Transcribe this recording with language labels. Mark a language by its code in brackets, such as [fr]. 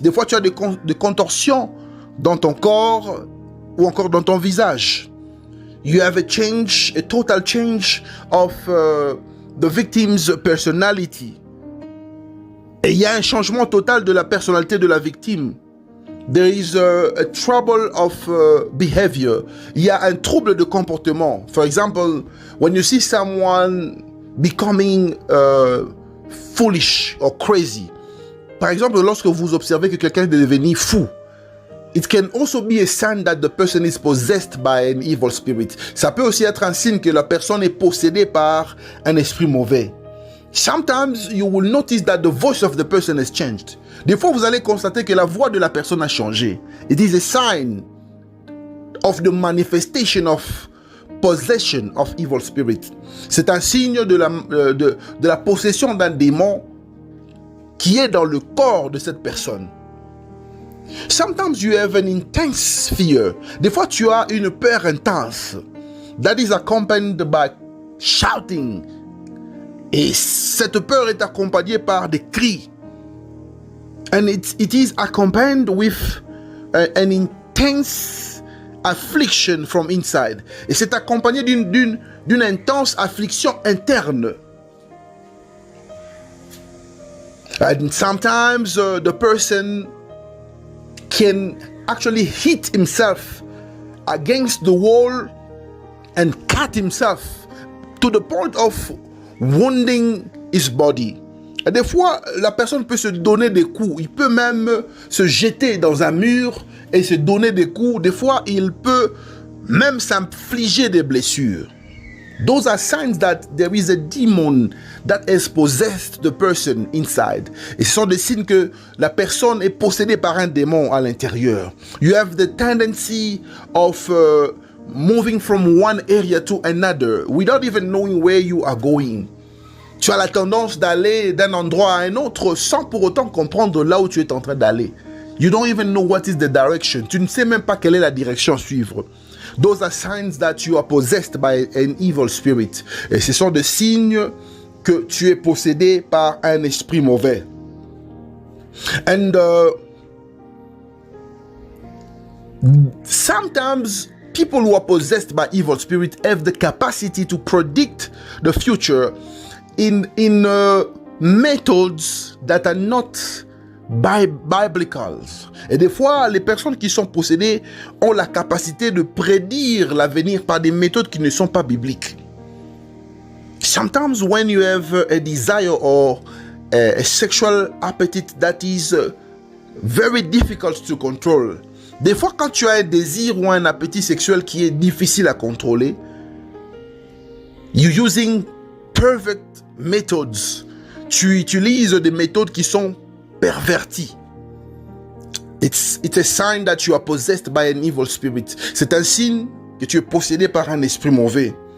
[fr] Des fois, tu as des contorsions dans ton corps ou encore dans ton visage. [en] You have a total change of the victim's personality. [fr] Et il y a un changement total de la personnalité de la victime. [en] There is a trouble of behavior. [fr] Il y a un trouble de comportement. [en] For example, when you see someone becoming foolish or crazy. [fr] par exemple, lorsque vous observez que quelqu'un est devenu fou, [en] it can also be a sign that the person is possessed by an evil spirit. [fr] Ça peut aussi être un signe que la personne est possédée par un esprit mauvais. [en] Sometimes you will notice that the voice of the person has changed. [fr] Des fois, vous allez constater que la voix de la personne a changé. [en] It is a sign of the manifestation of possession of evil spirit. [fr] C'est un signe de la possession d'un démon qui est dans le corps de cette personne. [en] Sometimes you have an intense fear. [fr] Des fois, tu as une peur intense. [en] That is accompanied by shouting. [fr] Et cette peur est accompagnée par des cris. [en] And it is accompanied with an intense affliction from inside. [fr] Et c'est accompagné d'une intense affliction interne. [en] And sometimes the person can actually hit himself against the wall and cut himself to the point of wounding his body. [fr] Et des fois, la personne peut se donner des coups. Il peut même se jeter dans un mur et se donner des coups. Des fois, il peut même s'infliger des blessures. [en] Those are signs that there is a demon that has possessed the person inside. [fr] Et ce sont des signes que la personne est possédée par un démon à l'intérieur. [en] You have the tendency of moving from one area to another without even knowing where you are going. [fr] Tu as la tendance d'aller d'un endroit à un autre sans pour autant comprendre là où tu es en train d'aller. [en] You don't even know what is the direction. [fr] Tu ne sais même pas quelle est la direction à suivre. [en] Those are signs that you are possessed by an evil spirit. [fr] Et ce sont des signes que tu es possédé par un esprit mauvais. [en] And sometimes people who are possessed by evil spirit have the capacity to predict the future in methods that are not biblical. [fr] Et des fois, les personnes qui sont possédées ont la capacité de prédire l'avenir par des méthodes qui ne sont pas bibliques. [en] Sometimes when you have a desire or a sexual appetite that is very difficult to control. [fr] Des fois, quand tu as un désir ou un appétit sexuel qui est difficile à contrôler, [en] you're using perfect methods. [fr] Tu utilises des méthodes qui sont perverties. [en] It's a sign that you are possessed by an evil spirit. [fr] C'est un signe que tu es possédé par un esprit mauvais.